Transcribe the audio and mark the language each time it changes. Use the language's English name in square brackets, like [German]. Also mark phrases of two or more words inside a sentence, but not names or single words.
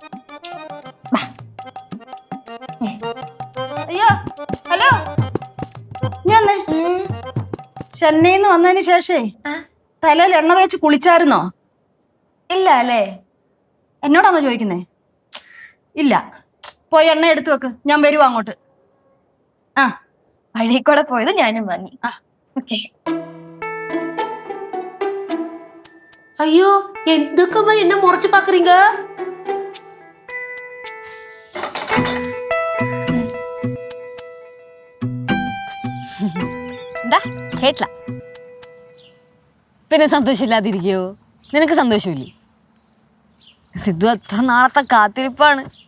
[Malayalam] അയ്യോ, ഹലോ, ഞാൻ ചെന്നൈന്ന് വന്നതിന് ശേഷേ തലയിൽ എണ്ണ തേച്ച് കുളിച്ചായിരുന്നോ? ഇല്ല അല്ലേ? എന്നോടാണോ ചോദിക്കുന്നേ? ഇല്ല. പോയി എണ്ണ എടുത്തു വെക്ക്, ഞാൻ വരുവാ അങ്ങോട്ട്. ആ, വഴി കൂടെ പോയത് ഞാനും വാങ്ങി. ഓക്കെ. [Tamil] ஐயோ, எதுக்குமா என்ன முறைச்சு பாக்குறீங்க? [Malayalam] എന്താ കേട്ടില്ല? പിന്നെ സന്തോഷമില്ലാതിരിക്കോ? നിനക്ക് സന്തോഷമില്ലേ? സിദ്ധു അത്ര നാളത്തെ കാത്തിരിപ്പാണ്.